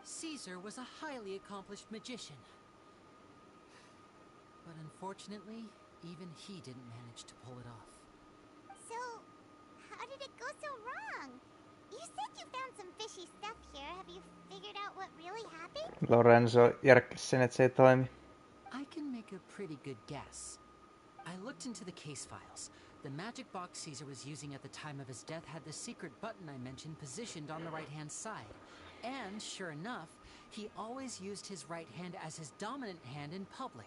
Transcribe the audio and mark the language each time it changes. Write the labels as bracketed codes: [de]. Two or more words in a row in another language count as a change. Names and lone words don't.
[en] Caesar was a highly accomplished magician. But unfortunately, even he didn't manage to pull it off. So, how did it go so wrong? You said you found some fishy stuff here. Have you figured out what really happened? [fi] Lorenzo järkkäsi sen, että se ei toimi. [en] I can make a pretty good guess. I looked into the case files. The magic box Caesar was using at the time of his death had the secret button I mentioned positioned on the right-hand side. And, sure enough, he always used his right hand as his dominant hand in public.